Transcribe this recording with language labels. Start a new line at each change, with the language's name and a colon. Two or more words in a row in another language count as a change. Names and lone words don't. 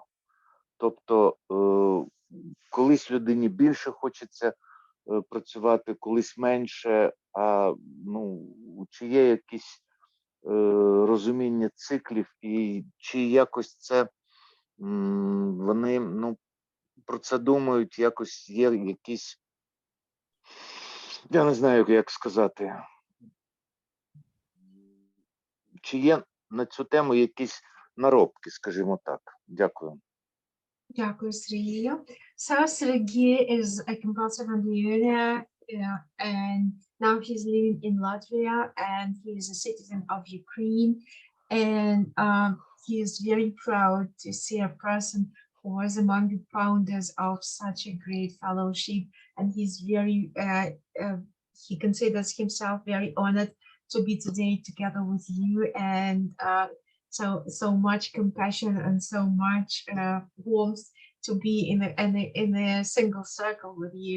Ukrainian: Тобто, колись людині більше хочеться працювати, колись менше, ну, чи є якісь розуміння циклів, і чи якось це вони, ну, про це думають, якось є якісь, я не знаю, як сказати, чи є на цю тему якісь наробки, скажімо так. Дякую. Дякую, Сергію.
English: So Sergey is a compulsive millionaire, and now he's living in Latvia, and he is a citizen of Ukraine, and he is very proud to see a person who was among the founders of such a great fellowship, and he's very he considers himself very honored to be today together with you, and so much compassion and so much warmth to be in a single circle with you.